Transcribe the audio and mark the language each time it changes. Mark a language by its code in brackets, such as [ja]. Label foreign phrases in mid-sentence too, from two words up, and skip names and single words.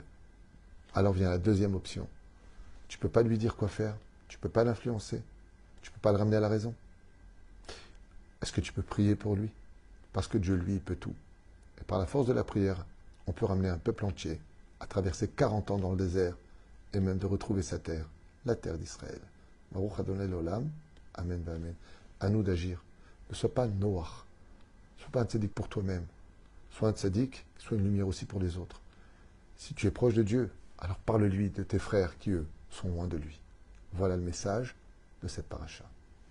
[fr] Alors vient la deuxième option. Tu ne peux pas lui dire quoi faire, tu ne peux pas l'influencer, tu ne peux pas le ramener à la raison. Est-ce que tu peux prier pour lui? Parce que Dieu, lui, il peut tout. Et par la force de la prière, on peut ramener un peuple entier à traverser 40 ans dans le désert et même de retrouver sa terre, la terre d'Israël. [he] ברוך אדוני לעולם, [fr] Amen, Amen. À nous d'agir. Ne sois pas Noach. Ne sois pas un tzaddik pour toi-même. Sois un tzaddik, sois une lumière aussi pour les autres. Si tu es proche de Dieu, alors parle-lui de tes frères qui, eux, sont loin de lui. Voilà le message de cette paracha.